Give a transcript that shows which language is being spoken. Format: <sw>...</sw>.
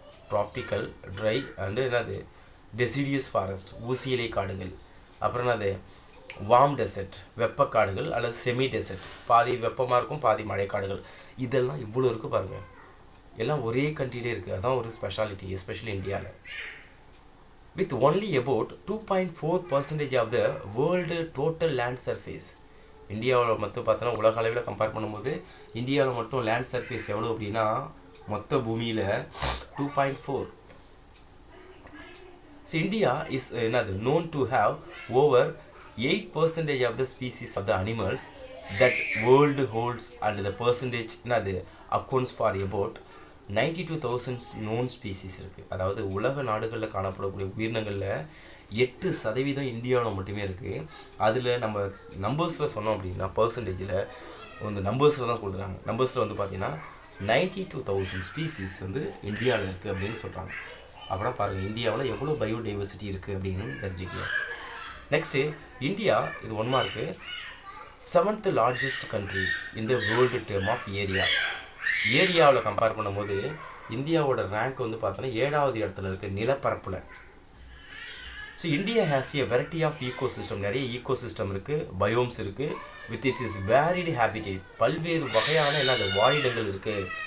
<ta>Tropical try and என்னது deciduous forest, ஊசியிலை காடுகள். அப்புறம் என்னது வார்ம் டெசர்ட், வெப்பக்காடுகள் அல்லது செமி டெசர்ட், பாதி வெப்பமாக இருக்கும் பாதி மழைக்காடுகள். இதெல்லாம் இவ்வளோ இருக்குது பாருங்கள், எல்லாம் ஒரே கண்ட்ரிலே இருக்குது. அதுதான் ஒரு ஸ்பெஷாலிட்டி, எஸ்பெஷலி இந்தியாவில்.</ta> <en>with only about 2.4% of the world total land surface.</en> <ta>இந்தியாவில் மட்டும் பார்த்தோன்னா உலக அளவில் கம்பேர் பண்ணும்போது இந்தியாவில் மட்டும் லேண்ட் சர்ஃபேஸ் எவ்வளோ அப்படின்னா மொத்த பூமியில் 2.4</ta> <en>So India is என்னது known to have over 8% of the species of the animals that world holds and the percentage என்னது accounts for about 92,000 known species இருக்குது.</en> <ta>அதாவது உலக நாடுகளில் காணப்படக்கூடிய உயிரினங்களில் 8% இந்தியாவில் மட்டுமே இருக்குது. அதில் நம்ம நம்பர்ஸில் சொன்னோம் அப்படின்னா பர்சன்டேஜில் வந்து நம்பர்ஸில் தான் கொடுக்குறாங்க. நம்பர்ஸில் வந்து பார்த்தீங்கன்னா 92,000 ஸ்பீசிஸ் வந்து இந்தியாவில் இருக்குது அப்படின்னு சொல்கிறாங்க. அப்புறம் பாருங்கள் இந்தியாவில் எவ்வளோ பயோடைவர்சிட்டி இருக்குது அப்படின்னு தெரிஞ்சுக்கலாம்.</ta> <en>next India</en> <ta>இது 1 mark</ta> <en>7th largest country in the world term of area.</en> <ta>ஏரியாவில் கம்பேர் பண்ணும்போது இந்தியாவோட ரேங்க் வந்து பார்த்தோன்னா 7வது இடத்துல இருக்குது நிலப்பரப்பில்.</ta> <en>so India has a variety of ecosystem,</en> <ta>நிறைய ஈகோசிஸ்டம் இருக்குது,</ta> <en>biomes இருக்குது, with it is varied habitat,</en> <ta>பல்வேறு வகையான என்னது வாழிடங்கள் இருக்குது.</ta>